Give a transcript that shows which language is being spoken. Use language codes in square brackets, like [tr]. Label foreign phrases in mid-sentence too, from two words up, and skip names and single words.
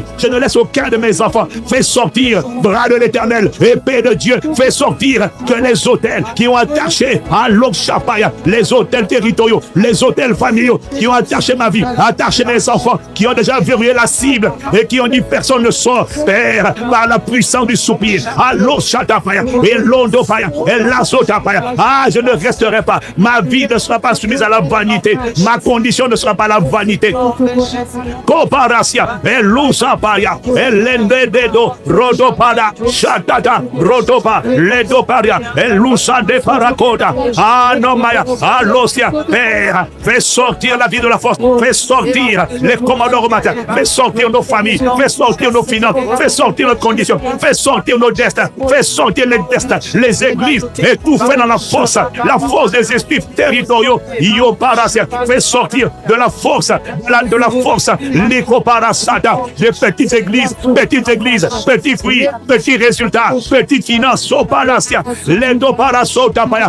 [fr] Je ne laisse aucun de mes enfants. Fais sortir, bras de l'Éternel, épée de Dieu. Fais sortir que les autels qui ont attaché à l'Okshapaya, les hôtels territoriaux, les hôtels familiaux qui ont attaché ma vie, attaché mes enfants, qui ont déjà verrouillé la cible et qui ont dit personne ne sort. Père, par la puissance du soupir, à l'Oshatapaya et l'Ondopaya et l'Azotapaya. Ah, je ne resterai pas. Ma vie ne sera pas soumise à la vanité. Ma condition ne sera pas la vanité. Koparasia et l'Usapaya et l'Endedo, Rodopada, Shatata, Rodopa, Ledoparia et l'Usa de Parakoda. Ah non, Maya, ah l'Ossia, Père, fais sortir la vie de la force, fais sortir les commandants au matin, fais sortir nos familles, fais sortir nos finances, fais sortir nos conditions, fais sortir nos destins, fais sortir les destins, les églises, et tout fait dans la force des esprits territoriaux, fais sortir de la force, l'Ikoparasata, des petites églises, petits fruits, petits résultats, petites finances, Soparasia, l'Endoparasotapaya.